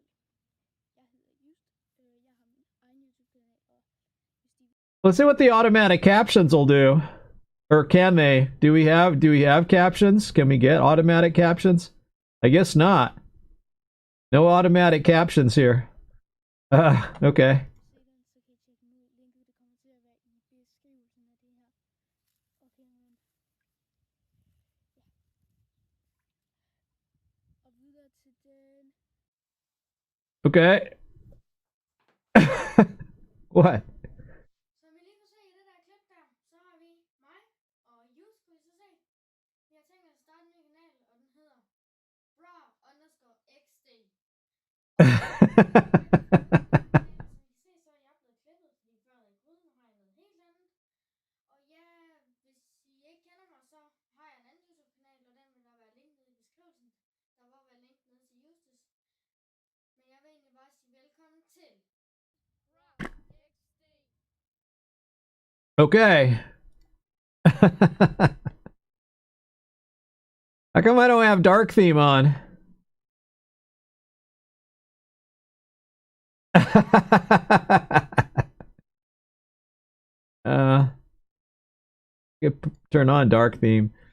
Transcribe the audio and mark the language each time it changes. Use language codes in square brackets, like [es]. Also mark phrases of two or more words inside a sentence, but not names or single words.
[da] Jeg hedder Just. Jeg har min egen YouTube-kanal, og hvis de... [en] Let's see what the automatic captions will do. Or can they? Do we have captions? Can we get automatic captions? I guess not. No automatic captions here. Okay. Okay. What? [da] Som vi lige kunne se i det der klip der, så har vi mig og Just, kunne I så se. Vi har tænkt os at starte en ny kanal, og den hedder bra underscore xd. Som I kan se, så er jeg blevet klippet, fordi før jeg gryde, nu har jeg noget helt andet. Og ja, hvis I ikke kender mig, så har jeg en anden YouTube-kanal, og den vil der være link nede i beskrivelsen. Der vil være link nede til Justus. Men jeg vil egentlig bare sige velkommen til bra xd. Okay. [en] How come I don't have dark theme on? Turn on dark theme.